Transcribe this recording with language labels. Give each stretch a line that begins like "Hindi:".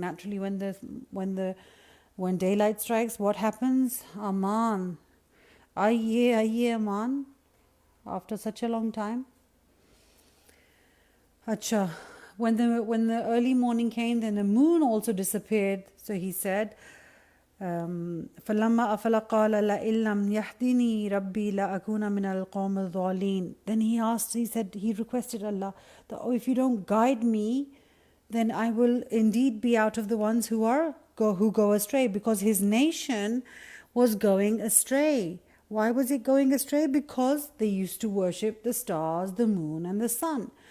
English: Naturally, when daylight strikes, what happens? Aman, ayye aman. After such a long time. Acha. When the early morning came, then the moon also disappeared. So he said,
Arabic: فَلَمَّا أَفَلَ قَالَ لَإِن لَّمْ يَهْدِنِي رَبِّي لَأَكُونَ مِنَ الْقَوْمِ الضَّالِينَ.
English: Then he requested Allah that, if you don't guide me, then I will indeed be out of the ones who go astray, because his nation was going astray. Why was it going astray? Because they used to worship the stars, the moon, and the sun.